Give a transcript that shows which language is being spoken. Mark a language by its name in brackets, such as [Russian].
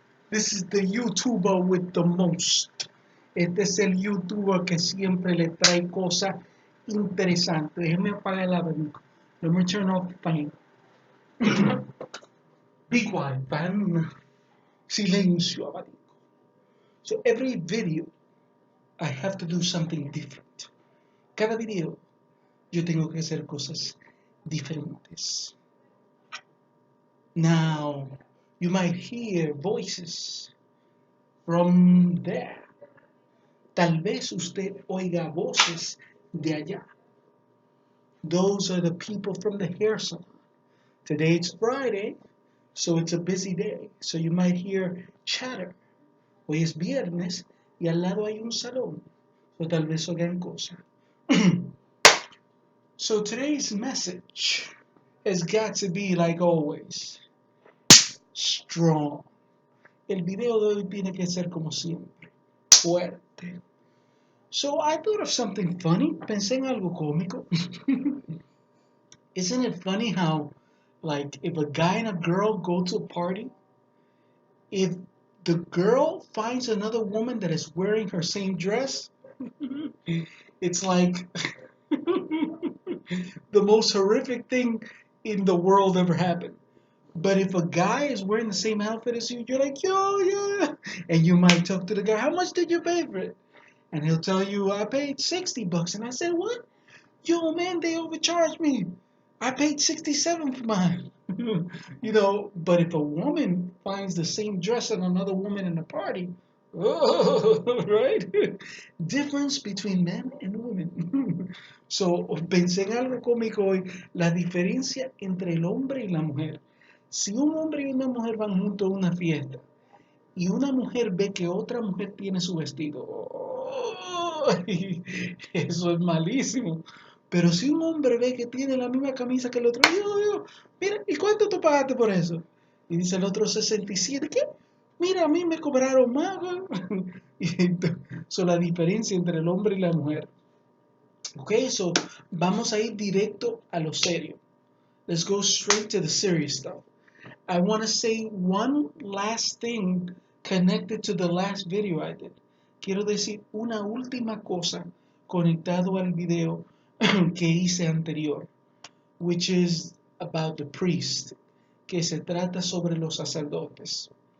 [English] This is the YouTuber with the most. [Spanish] Este es el YouTuber que siempre le trae cosas interesantes. Déjeme apagar el abanico. [English] Let me turn off the fan. Be quiet, fan. [Spanish] Silencio, abanico. [English] So every video, I have to do something different. [Spanish] Cada video, yo tengo que hacer cosas diferentes. [English] Now, you might hear voices from there. [Spanish] Tal vez usted oiga voces de allá. [English] Those are the people from the hair salon. Today it's Friday, so it's a busy day. So you might hear chatter. [Spanish] Hoy es viernes y al lado hay un salón. So tal vez oigan cosas. [English] So today's message has got to be, like always, strong. [Spanish] El video de hoy tiene que ser como siempre, fuerte. [English] So I thought of something funny. [Spanish] Pensé en algo cómico. [English] Isn't it funny how, like, if a guy and a girl go to a party, if the girl finds another woman that is wearing her same dress, it's like the most horrific thing in the world ever happened. But if a guy is wearing the same outfit as you, you're like, yo, yeah. And you might talk to the guy, how much did you pay for it? And he'll tell you, I paid $60. And I said, what? Yo, man, they overcharged me. I paid 67 for mine. But if a woman finds the same dress on another woman in a party, oh, right? Difference between men and women. [Spanish] So, pensé en algo cómico hoy, la diferencia entre el hombre y la mujer. Si un hombre y una mujer van juntos a una fiesta y una mujer ve que otra mujer tiene su vestido, oh, eso es malísimo. Pero si un hombre ve que tiene la misma camisa que el otro, mira, ¿y cuánto tú pagaste por eso? Y dice el otro 67, ¿qué? Mira, a mí me cobraron más. La diferencia entre el hombre y la mujer. Ok, so vamos a ir directo a lo serio. [English] Let's go straight to the serious stuff. I want to say one last thing connected to the last video I did. [Spanish] Quiero decir una última cosa conectado al video que hice anterior, [English] which is about the priest, [Spanish] que se trata sobre los sacerdotes.